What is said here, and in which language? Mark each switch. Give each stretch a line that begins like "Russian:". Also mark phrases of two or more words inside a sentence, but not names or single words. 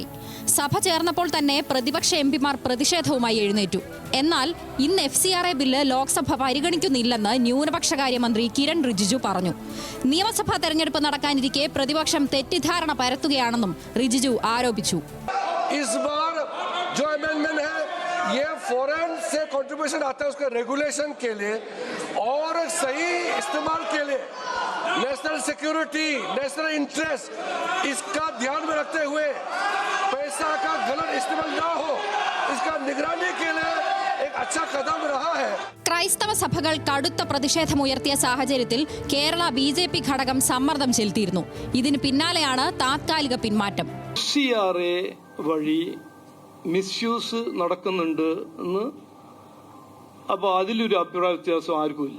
Malayalam: സഭ ചേർന്നപ്പോൾ തന്നെ പ്രതിപക്ഷ എംപിമാർ പ്രതിഷേധവുമായി എഴുന്നേറ്റു. എന്നാൽ ഇന്ന് FCRA ബില്ല് ലോക്സഭ പരിഗണിക്കുന്നില്ലെന്ന് ന്യൂനപക്ഷകാര്യമന്ത്രി കിരൺ റിജിജു പറഞ്ഞു. നിയമസഭാ തെരഞ്ഞെടുപ്പ് നടക്കാനിരിക്കെ പ്രതിപക്ഷം തെറ്റിദ്ധാരണ പരത്തുകയാണെന്നും റിജിജു ആരോപിച്ചു.
Hindi: ये फॉरेन से कंट्रीब्यूशन आता है उसके रेगुलेशन के लिए और सही इस्तेमाल के लिए
English: national security, national interest
Hindi: इसका ध्यान में रखते हुए पैसा का गलत इस्तेमाल ना हो इसका निगरानी के लिए एक अच्छा कदम रहा है.
Malayalam: ക്രൈസ്തവ സഭകൾ കടുത്ത പ്രതിഷേധമുയർത്തിയ സാഹചര്യത്തിൽ കേരള BJP ഘടകം സമ്മർദ്ദം ചെലുത്തിയിരുന്നു. ഇതിന് പിന്നാലെയാണ് താത്കാലിക പിന്മാറ്റം. FCRA വഴി മിസ്യൂസ് നടക്കുന്നുണ്ട് എന്ന് അപ്പോൾ അതിലൊരു അഭിപ്രായ വ്യത്യാസം ആർക്കുമില്ല.